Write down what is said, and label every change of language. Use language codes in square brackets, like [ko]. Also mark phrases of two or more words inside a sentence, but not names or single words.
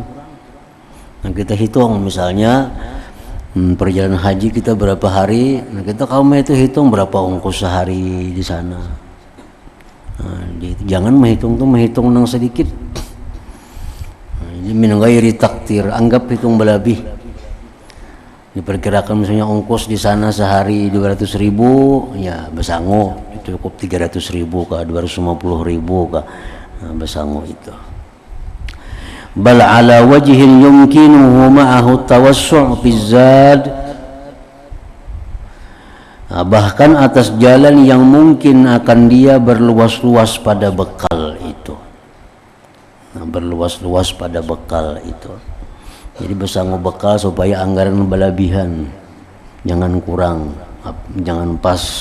[id] Nah kita hitung misalnya perjalanan haji kita berapa hari, nah kita kamu itu hitung berapa ongkos sehari di sana. [bjn] Nah, jangan menghitung nang sedikit. Nah, [ar] من غير تقتير, [bjn] anggap hitung berlebih. [id] Diperkirakan misalnya ongkos di sana sehari 200.000, [bjn] ya besangu cukup 300.000 kah, 250.000 kah. Nah, besangu itu. [ar] بل على وجه يمكنه معه التوسع في الزاد, [id] nah, bahkan atas jalan yang mungkin akan dia berluas-luas pada bekal itu. Nah, berluas-luas pada bekal itu. [bjn] Jadi besangu bekal supaya anggaran berlebihan, jangan kurang, jangan pas.